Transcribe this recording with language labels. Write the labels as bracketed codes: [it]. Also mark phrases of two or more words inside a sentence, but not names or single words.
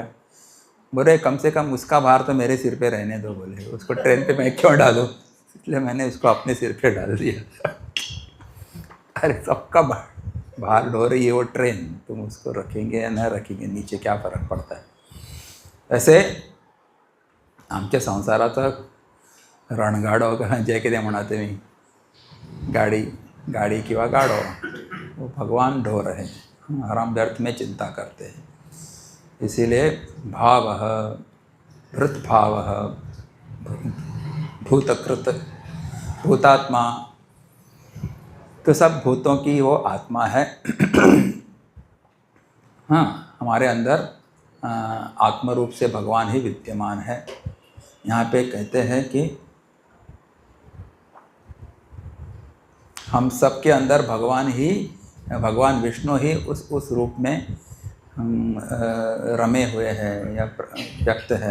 [hi] बोले कम से कम उसका भार तो मेरे सिर पे रहने दो। बोले उसको ट्रेन पे मैं क्यों डालूँ, इसलिए मैंने उसको अपने सिर पे डाल दिया। अरे सबका भार ढो रही है वो ट्रेन, तुम उसको रखेंगे या न रखेंगे, नीचे क्या फरक पड़ता है। [kok] वैसे आमच्या संसाराचं रणगाडो जे कितें म्हणा तुम्ही, गाड़ी किंवा गाडो, [hi] वो भगवान ढो रहे हैं और हम व्यर्थ में चिंता करते हैं। [sa] इसीलिए भावः हृद्भावः भूतकृत भूतात्मा, [hi] तो सब भूतों की वो आत्मा है। हाँ, हमारे अंदर आत्म रूप से भगवान ही विद्यमान है। यहाँ पे कहते हैं कि हम सब के अंदर भगवान विष्णु ही उस रूप में रमे हुए हैं या व्यक्त है।